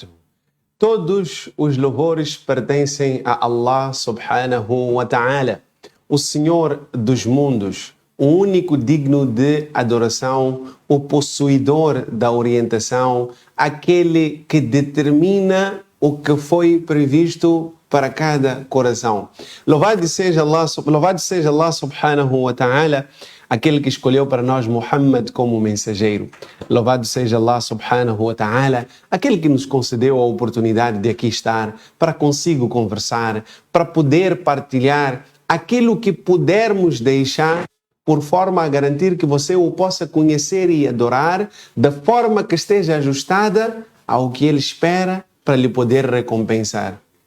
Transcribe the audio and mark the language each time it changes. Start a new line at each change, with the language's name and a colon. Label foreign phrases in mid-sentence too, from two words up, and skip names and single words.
Portuguese: Todos os louvores pertencem a
Arabic: الله سبحانه وتعالى,
Portuguese: o Senhor dos mundos, o único digno de adoração, o possuidor da orientação, aquele que determina o que foi previsto para cada coração. Louvado seja
Arabic: الله سبحانه وتعالى,
Portuguese: aquele que escolheu para nós Muhammad como mensageiro. Louvado seja
Arabic: الله سبحانه وتعالى,
Portuguese: aquele que nos concedeu a oportunidade de aqui estar para consigo conversar, para poder partilhar aquilo que pudermos deixar por forma a garantir que você o possa conhecer e adorar da forma que esteja ajustada ao que ele espera para lhe poder recompensar.